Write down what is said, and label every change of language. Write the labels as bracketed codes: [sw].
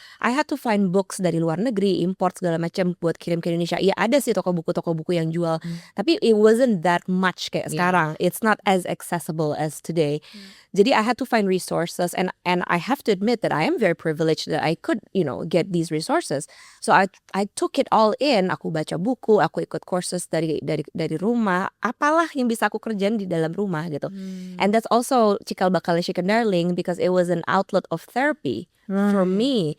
[en] I had to find books [id] dari luar negeri, import segala macam buat kirim ke Indonesia. Iya ada sih toko buku yang jual, tapi [en] it wasn't that much [id] kayak sekarang. [en] It's not as accessible as today. Jadi I had to find resources, and I have to admit that I am very privileged that I could get these resources. So I took it all in. [id] Aku baca buku, aku ikut courses dari rumah, apalah yang bisa aku kerjain di dalam rumah gitu. [en] And that's also [id] cikal bakal [en] Chicken Darling, because it was an outlet of therapy for me.